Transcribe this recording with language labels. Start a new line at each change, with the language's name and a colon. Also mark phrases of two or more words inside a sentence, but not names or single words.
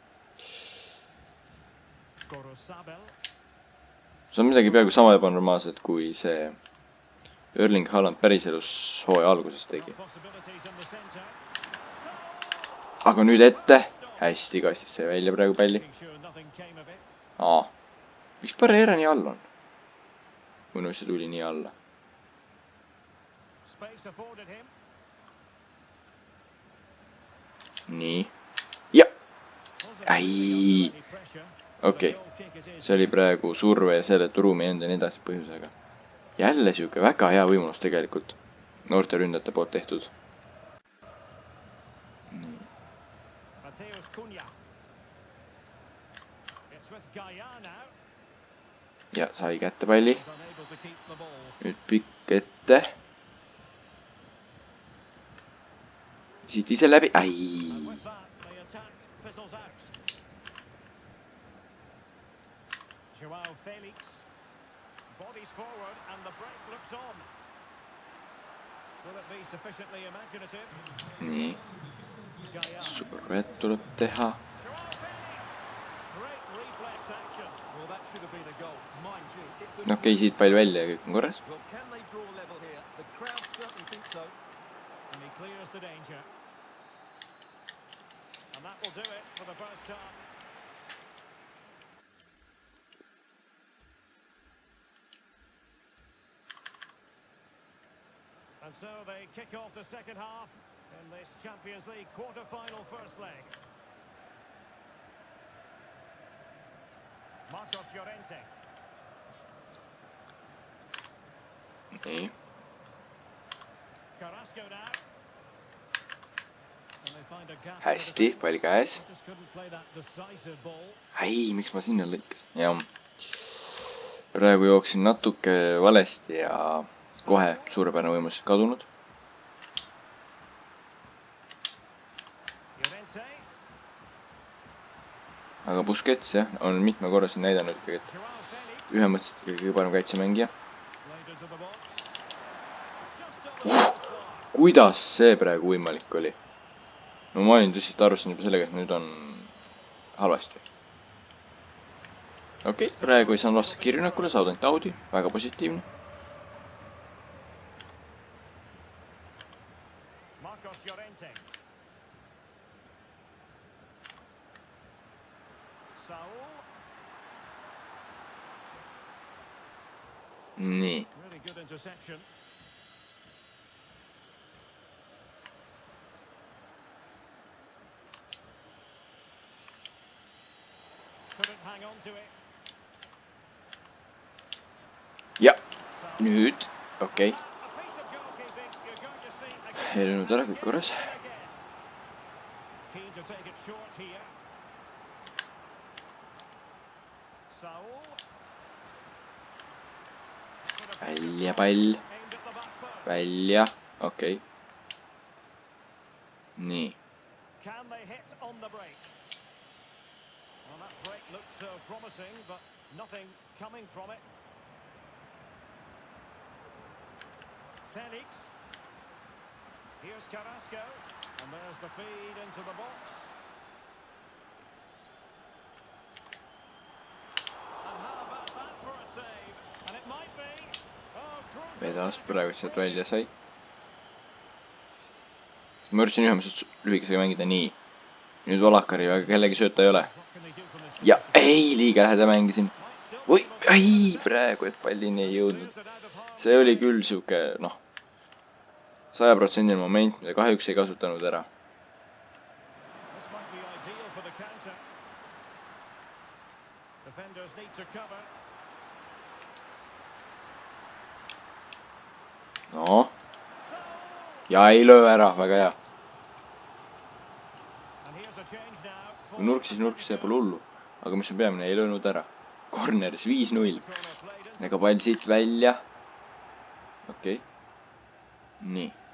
Estonian: See on midagi peaaegu sama ebanormaalset, kui see Erling Haaland päriselus hooaja alguses tegi. Aga nüüd ette. hästi kastist sai välja praegu palli.
English: Making sure nothing came of it.
Estonian: Miks Barrera nii all on? Mõnu see tuli nii alla.
English: Space afforded him.
Estonian: Nii. Ja!
English: Wasn't
Estonian: Ai.
English: really under any pressure.
Estonian: Okei. See oli praegu surve ja selle turuumi enda nii edasi põhjusega. Jälle siuke väga hea võimalus tegelikult. Noorte ründajate poolt tehtud. Nii.
English: Mateus Cunha. It's with Gaia now.
Estonian: Ja sai kätte palli.
English: He's unable to keep the ball.
Estonian: Nüüd pikk ette. Siit ise läbi.
English: And
Estonian: Ai!
English: with that, the attack fizzles out. Joao Felix. Bodies forward and the break looks on. Will it be sufficiently imaginative?
Estonian: Nii. Gaia. Survet tuleb teha.
English: Joao Felix. Great reflex action. Well, that should have been a goal. Mind you, it's a...
Estonian: Okei, siit pall välja ja kõik on korras.
English: Well, can they draw level here? The crowd certainly think so. And he clears the danger. And that will do it for the first time. And so they kick off the second half in this Champions League quarter-final first leg. Marcos Llorente.
Estonian: Nii.
English: Carrasco now. And they find a gap.
Estonian: Hästi, pall käes.
English: Just couldn't play that decisive ball.
Estonian: Ai, miks ma sinna lõikas? Jah. Praegu jooksin natuke valesti ja kohe suurepärane võimalus kadunud. Llorente. Aga Busquets jah, on mitme korra siin näidanud ikkagi, et Joao Felix. ühemõtteliselt kõige parem kaitsemängija.
English: Played into the box. Just on the crossbar.
Estonian: Kuidas see praegu võimalik oli? No ma olin tõsiselt arvestanud juba sellega, et nüüd on halvasti. Okei, praegu ei saanud vastata kirjunakule, saadant Audi, väga positiivne. Marcos Llorente. Saul. Nii,
English: Really good interception. Couldn't hang on to it.
Estonian: ja Saul. nüüd, okei.
English: A piece of goalkeeping you're going to see again.
Estonian: Ei löönud ära, kõik korras.
English: Keen to take it short here.
Estonian: Saul. Välja pall,
English: Aimed at the back post.
Estonian: välja, okei. Nii,
English: Can they hit on the break? Well, that break looked so promising, but nothing coming from it. Felix. Here's Carrasco. And there's the feed into the box. And how about that for a save? And it might be. Oh, crucial.
Estonian: vedas praegu sealt välja sai. Ma üritasin ühemõtteliselt lühikesega mängida nii. Nüüd Valakari, aga kellegi sööta ei ole.
English: What can they do from this
Estonian: Ja
English: position?
Estonian: ei, liiga lähedal mängisin.
English: Might still
Estonian: Või,
English: be able to-
Estonian: ai, praegu, et pallini ei jõudnud.
English: Clears it out of harm's
Estonian: See oli küll siuke, noh, 100% moment, mida kahjuks ei kasutanud ära.
English: This might be ideal for the counter. Defenders need to cover.
Estonian: No,
English: So,
Estonian: ja ei löö ära, väga hea.
English: and here's a change now.
Estonian: Kui nurk siis nurk, see pole hullu. Aga mis on peamine, ei löönud ära. Corneris 5-0.
English: Corner played in.
Estonian: Ega pall siit välja. Okei. Nii.